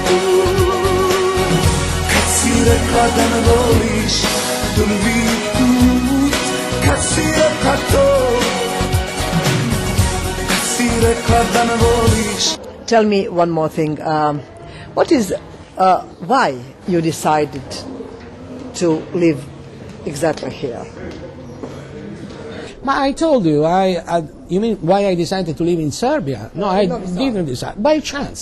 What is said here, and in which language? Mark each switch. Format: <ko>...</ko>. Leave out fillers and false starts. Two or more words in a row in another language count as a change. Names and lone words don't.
<sr>Kad si rekla da me voliš prvi put, kad si rekla to, kad si rekla da me voliš.</sr> <en>Tell me one more thing. Why you decided to live exactly here? I told you, you mean why I decided to live in Serbia? No, I didn't decide. By chance.</en>